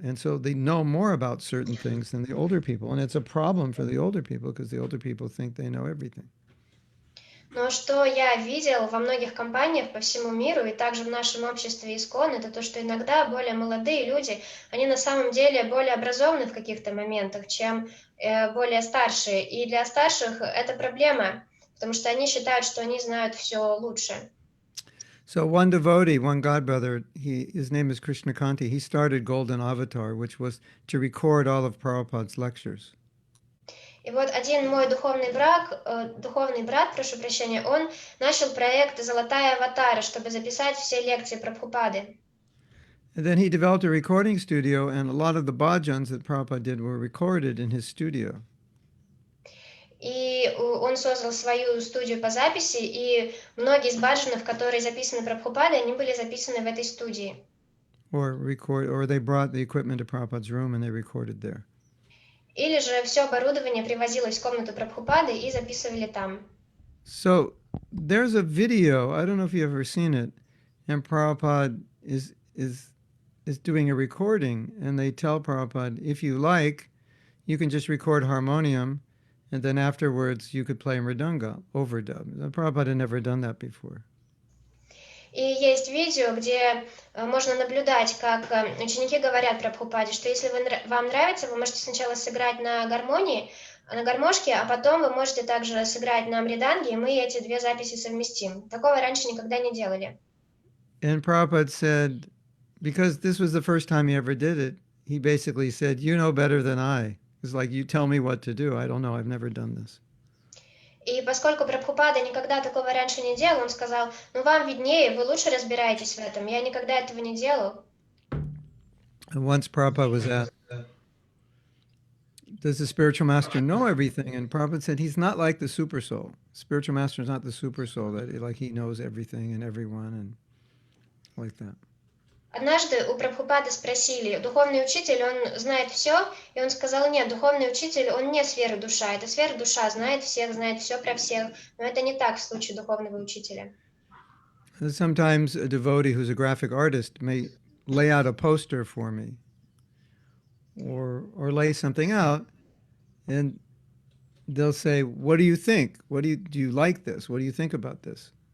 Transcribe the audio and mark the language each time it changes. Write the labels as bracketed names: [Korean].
[English] And so they know more about certain things than the older people. And it's a problem for the older people because the older people think they know everything. [Russian] Но что я видел во многих компаниях по всему миру и также в нашем обществе ISKCON, это то, что иногда более молодые люди, они на самом деле более образованы в каких-то моментах, чем более старшие. И для старших это проблема, потому что они считают, что они знают все лучше. [English] So one devotee, one godbrother, his name is Krishnakanti, he started Golden Avatar, which was to record all of Prabhupada's lectures. [Russian] И вот один мой духовный брат, прошу прощения, он начал проект «Золотая аватара», чтобы записать все лекции Прабхупады. [English] And then he developed a recording studio, and a lot of the bhajans that Prabhupada did were recorded in his studio. [Russian] И он создал свою студию по записи, и многие из баджанов, которые записаны Прабхупадой, они были записаны в этой студии. [English] Or they brought the equipment to Prabhupada's room and they recorded there. [Russian] Или же все оборудование привозилось в комнату Прабхупады и записывали там. [English] So there's a video, I don't know if you've ever seen it, and Prabhupada is doing a recording, and they tell Prabhupada, if you like, you can just record harmonium, and then afterwards you could play mridanga, overdub. Prabhupada had never done that before. [Russian] И есть видео, где можно наблюдать, как ученики говорят Прабхупаде, что если вам нравится, вы можете сначала сыграть на гармошке, а потом вы можете также сыграть на мриданге, и мы эти две записи совместим. Такого раньше никогда не делали. [English] And Prabhupada said, because this was the first time he ever did it, he basically said, you know better than I. It's like, you tell me what to do. I don't know. I've never done this. [Russian] И поскольку Прабхупада никогда такого раньше не делал, он сказал, ну вам виднее, вы лучше разбираетесь в этом, я никогда этого не делал. [English] And once Prabhupada was asked, does the spiritual master know everything? And Prabhupada said, he's not like the super soul. Spiritual master is not the super soul, that like he knows everything and everyone and like that. [Russian] Однажды у Прабхупады спросили, духовный учитель, он знает все? И он сказал, нет, духовный учитель, он не сфера душа. Это сфера душа, знает все про всех. Но это не так в случае духовного учителя. [English] Sometimes a devotee who's a graphic artist may lay out a poster for me or lay something out, and they'll say, what do you think? Do you like this? What do you think about this?